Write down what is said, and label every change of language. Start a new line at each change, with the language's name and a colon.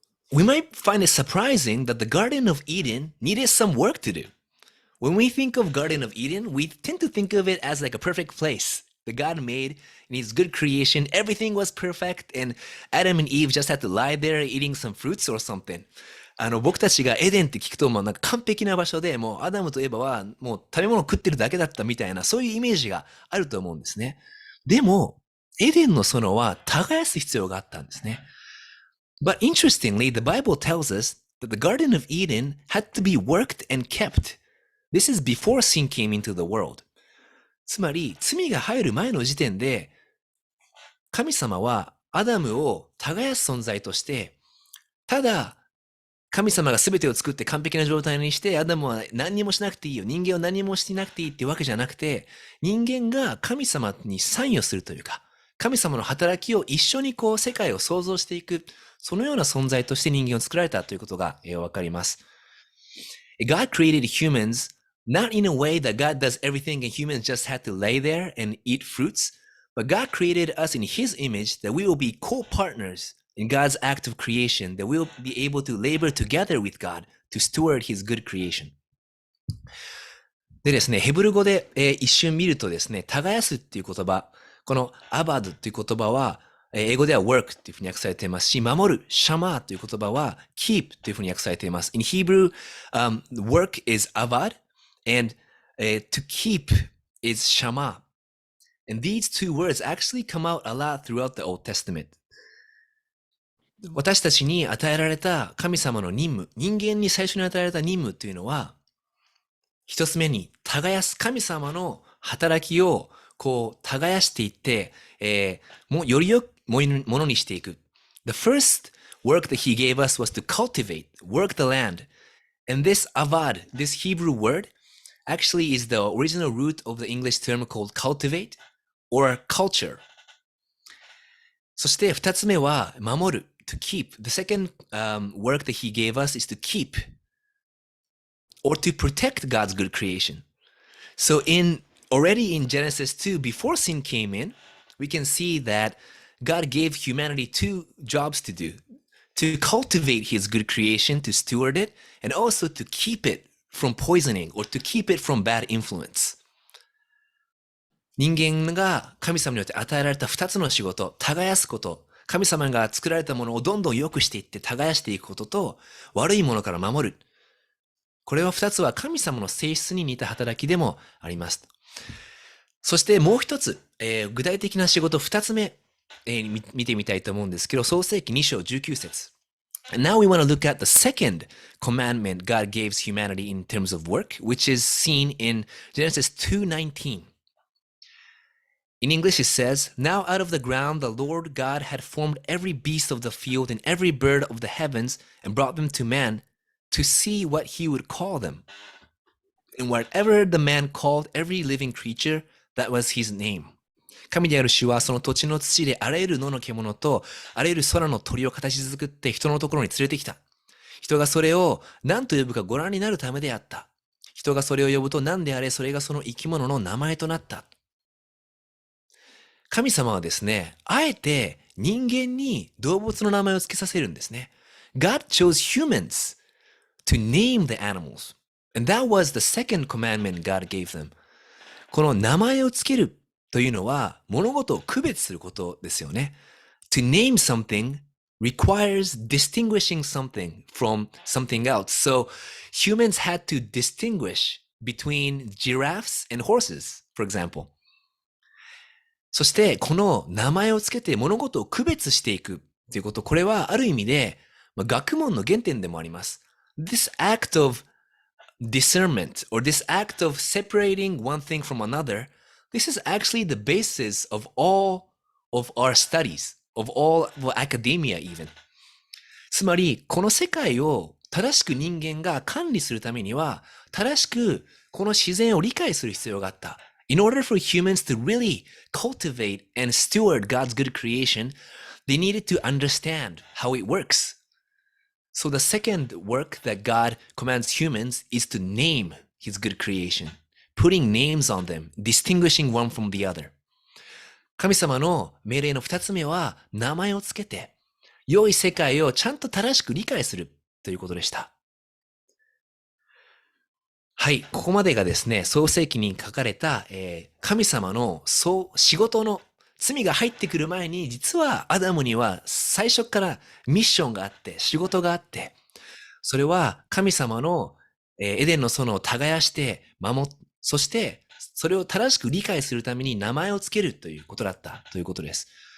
English: We might find it surprising that the Garden of Eden needed some work to do. When we think of Garden of Eden, we tend to think of it as like a perfect place that God made in His good creation. Everything was perfect, and Adam and Eve just had to lie there eating some fruits or something.
Japanese: 僕たちがエデンって聞くと、なんか完璧な場所で、もうアダムとエバはもう食べ物を食ってるだけだったみたいな、そういうイメージがあると思うんですね。でも、エデンの園は耕す必要があったんですね。
English: But interestingly, the Bible tells us that the Garden of Eden had to be worked and kept. This is before sin came into the world.
Japanese: つまり、罪が入る前の時点で、神様はアダムを耕す存在として、ただ、神様が全てを作って完璧な状態にして、アダムは何にもしなくていいよ。人間は何もしてなくていいっていうわけじゃなくて、人間が神様に参与するというか、神様の働きを一緒に世界を創造していく、そのような存在として人間を作られたということがわかります。
English: God created humans not in a way that God does everything and humans just had to lay there and eat fruits, but God created us in His image that we will be co-partners in God's act of creation, that we'll be able to labor together with God to steward His good creation.
Japanese: でですね、ヘブル語で、一瞬見るとですね、耕すっていう言葉、このアバドっていう言葉は、英語では work っていうふうに訳されていますし、守る、シャマーという言葉は keep というふうに訳されています。
English: In Hebrew, work is avad and to keep is shama. And these two words actually come out a lot throughout the Old Testament.
Japanese: 私たちに与えられた神様の任務、人間に最初に与えられた任務というのは、一つ目に耕す神様の働きを耕していって、より良くものにしていく。
English: The first work that he gave us was to cultivate, work the land. And this avad, this Hebrew word, actually is the original root of the English term called cultivate or culture.
Japanese: そして二つ目は守る、
English: to keep. The second work that he gave us is to keep or to protect God's good creation. So already in Genesis 2, before sin came in, we can see that God gave humanity two jobs to do. To cultivate His good creation, to steward it, and also to keep it from poisoning or to keep it from bad influence.
Japanese: 人間が神様によって与えられた二つの仕事、耕すこと、神様が作られたものをどんどん良くしていって耕していくことと、悪いものから守る。これは二つは神様の性質に似た働きでもあります。そしてもう一つ、具体的な仕事二つ目、見てみたいと思うんですけど、創世記2章19節。
English: And now we want to look at the second commandment God gives humanity in terms of work, which is seen in Genesis 2:19. In English it says, Now out of the ground the Lord God had formed every beast of the field and every bird of the heavens and brought them to man to see what he would call them. And whatever the man called every living creature, that was his name.
Japanese: 神である主はその土地の土であらゆる野の獣とあらゆる空の鳥を形作って人のところに連れてきた。人がそれを何と呼ぶかご覧になるためであった。人がそれを呼ぶと何であれそれがその生き物の名前となった。神様はですね、あえて人間に動物の名前を付けさせるんですね。
English: God chose humans to name the animals. And that was the second commandment God gave them.
Japanese: この名前を付けるというのは物事を区別することですよね。
English: To name something requires distinguishing something from something else. So humans had to distinguish between giraffes and horses, for example.
Japanese: そしてこの名前を付けて物事を区別していくということ、これはある意味で学問の原点でもあります。
English: This act of discernment or this act of separating one thing from another, this is actually the basis of all of our studies, of all of academia even.
Japanese: つまり、この世界を正しく人間が管理するためには、正しくこの自然を理解する必要があった。
English: In order for humans to really cultivate and steward God's good creation, they needed to understand how it works. So the second work that God commands humans is to name his good creation, putting names on them, distinguishing one from the other.
Japanese: 神様の命令の二つ目は名前をつけて、良い世界をちゃんと正しく理解するということでした。はい、ここまでがですね、創世記に書かれた、神様の仕事の罪が入ってくる前に、実はアダムには最初からミッションがあって、仕事があって、それは神様のエデンの園を耕してそしてそれを正しく理解するために名前をつけるということだったということです。